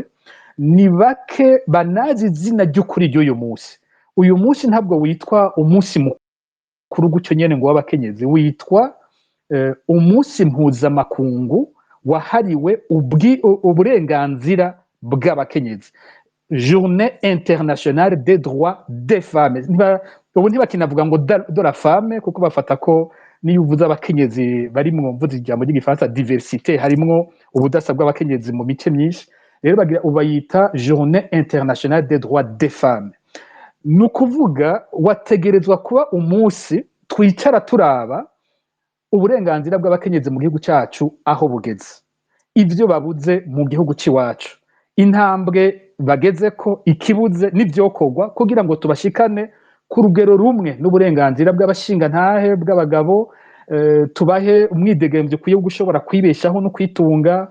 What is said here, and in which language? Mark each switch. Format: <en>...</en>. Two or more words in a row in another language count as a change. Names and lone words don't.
<rn>Ni bake banazi izina ry'ukuri ry'uyu munsi. Uyu munsi ntabwo witwa umunsi mukuru gutyo nyene ngo w'abakenyezi, witwa umunsi mpuzamakungu wahariwe uburenganzira bw'abakenyezi, Journée internationale des droits des femmes. Ubu ntibakinavuga ngo</rn> <fr>de la femme,</fr> <rn>kuko bafata ko niyo uvuze abakenyezi bari mu mvuze ijambo ry'igifaransa diversité, harimwo ubudasa bw'abakenyezi mu mice myinshi. Rero bayita Journée internationale des droits des femmes. Ni ukuvuga wategerezwa kuba umunsi twicara turaba uburenganzira bw'abakenyezi mu gihugu cyacu aho bugeze, ivyo babuze mu gihugu c'iwacu, intambwe bageze ko, ikibuze n'ivyokorwa kugira ngo tubashikane ku rugero rumwe n'uburenganzira bw'abashingantahe bw'abagabo, tubahe umwidegemvyo ukwiye gushobora kwibeshaho no kwitunga.</rn>